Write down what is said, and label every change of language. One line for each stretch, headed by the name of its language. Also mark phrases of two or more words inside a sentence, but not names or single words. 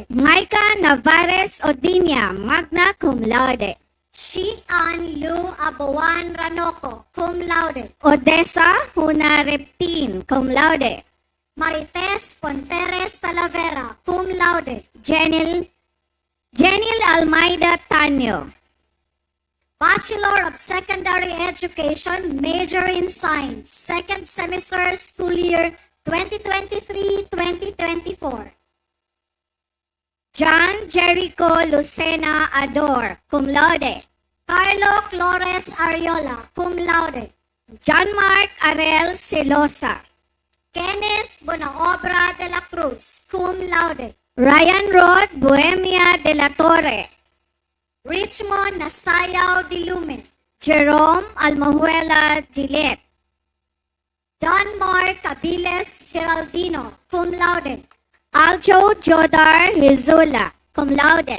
English: Micah Navarez Odinia,
Latin: magna cum laude.
English: Shi An Lu Abuan Ranoko,
Latin: cum laude.
English: Odessa Huna Reptin,
Latin: cum laude.
English: Marites Ponteres Talavera,
Latin: cum laude.
English: Jenil Almeida Tanyo. Bachelor of Secondary Education, major in Science, second semester, school year 2023-2024. John Jericho Lucena Ador,
Latin: cum laude.
English: Carlo Flores Ariola,
Latin: cum laude.
English: John Mark Arel Celosa. Kenneth Bonaobra de la Cruz,
Latin: cum laude.
English: Ryan Rod Bohemia de la Torre. Richmond Nasayaw Dilumen. Jerome Almahuela Gillette. Don Mark Cabiles Geraldino,
Latin: cum laude.
English: Aljo Jodar Hizula,
Latin: cum laude.